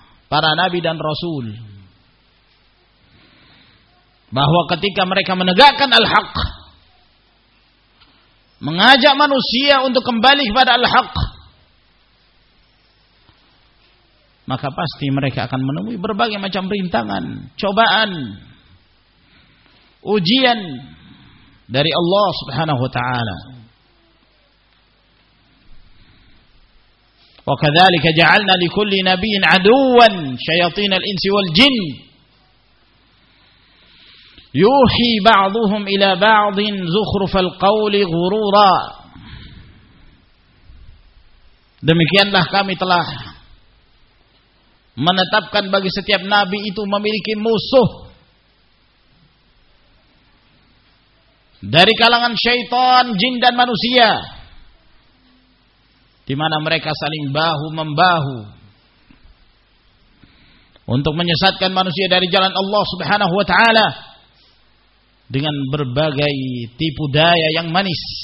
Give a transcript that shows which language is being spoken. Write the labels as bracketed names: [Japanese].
[Indonesian] para nabi dan rasul, bahwa ketika mereka menegakkan al-haq, mengajak manusia untuk kembali kepada al-haq, maka pasti mereka akan menemui berbagai macam rintangan, cobaan, ujian dari Allah Subhanahu wa taala. [Arabic] وكذلك جعلنا لكل نبي عدوا شياطين الإنس والجن يوحي بعضهم إلى بعض زخرف القول غرورا. [Indonesian] Demikianlah kami telah menetapkan bagi setiap nabi itu memiliki musuh dari kalangan syaitan, jin dan manusia, di mana mereka saling bahu membahu untuk menyesatkan manusia dari jalan Allah Subhanahu wa taala dengan berbagai tipu daya yang manis.